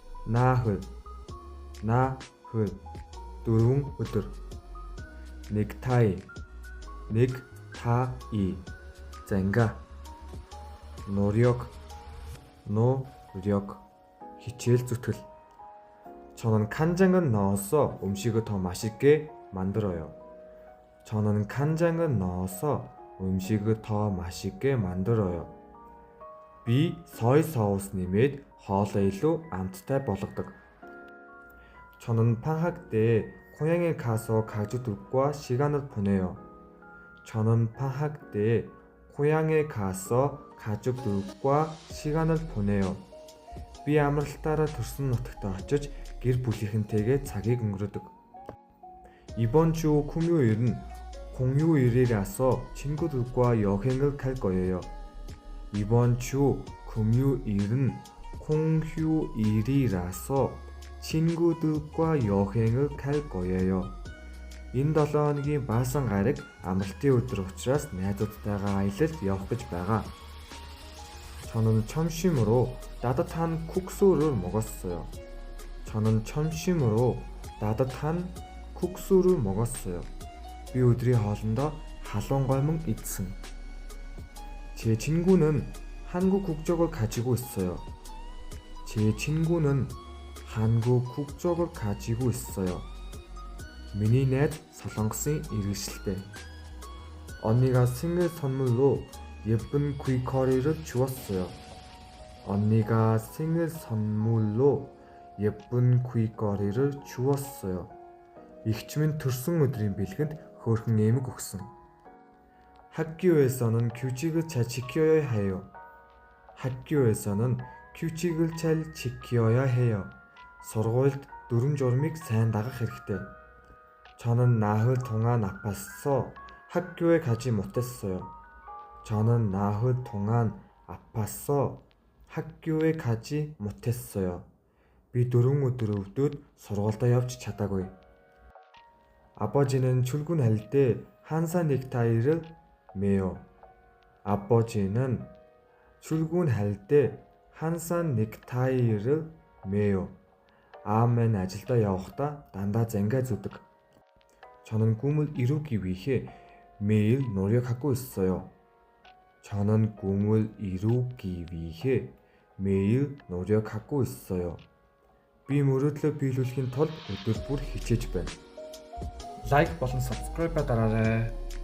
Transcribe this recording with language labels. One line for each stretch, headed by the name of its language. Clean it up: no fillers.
Mongolian: наахөл, наахөл, дөрвөн өдөр, негтай, негтай, занга, нурёг, нурёг, хичээл зүтгэл.
Korean: 저는 간장을 넣어서 음식을 더 맛있게 만들어요. 저는 간장을 넣어서 음식을 더 맛있게 만들어요.
Mongolian: Би сой соус нэмээд хоолоо илүү амттай болгодог.
Korean: 저는 방학 때 고향에 가서 가족들과 시간을 보내요. 저는 방학 때 고향에 가서 가족들과 시간을 보내요.
Mongolian: Би амралтаараа төрсөн нутагт очиж гэр бүлийнхэнтэйгээ цагийг өнгөрөөдөг.
Korean: 이번 주 금요일은 공휴일이라서 친구들과 여행을 갈 거예요. 이번 주 금요일은 공휴일이라서 친구들과 여행을 갈 거예요.
Mongolian: Энэ 7 хоногийн баасан гараг амралтын өдөр учраас найзуудтайгаа аялалд явах гэж байгаа.
Korean: 저는 점심으로 따뜻한 국수를 먹었어요. 저는 점심으로 따뜻한 국수를 먹었어요.
Mongolian: Би өдрийн хоолндоо халуун гомон идсэн.
Korean: 제 친구는 한국 국적을 가지고 있어요. 제 친구는 한국 국적을 가지고 있어요.
Mongolian: миний найз солонгосын иргэншилтэй.
Korean: 언니가 생일 선물로 예쁜 귀걸이를 주었어요. 언니가 생일 선물로 예쁜 귀걸이를 주었어요.
Mongolian: эгч минь төрсөн өдрийн бэлгэнд хөөрхөн эмэг өгсөн.
Korean: 학교에서는 규칙을 잘 지켜야 해요. 학교에서는 규칙을 잘 지켜야 해요.
Mongolian: сургуульд дүрм журмыг сайн дагах хэрэгтэй.
Korean: 저는 나흘 동안 아팠어 학교에 가지 못했어요. 저는 나흘 동안 아팠어 학교에 가지 못했어요.
Mongolian: Би 4 өдөр өвдөд сургуультай явж чадаагүй.
Korean: 아버지는 출근할 때 항상 넥타이를 매요. 아버지는 출근할 때 항상 넥타이를 매요.
Mongolian: 아ам маань ажилдаа явахдаа дандаа зангаа зүдэг.
Korean: 저는 꿈을 이루기 위해 매일 노력하고 있어요. 저는 꿈을 이루기 위해 매일 노력하고 있어요.
Mongolian: Би мөрөөдлөө биелүүлэхийн тулд өдөр бүр хичээж байна. Лайк болон subscribe дараарай.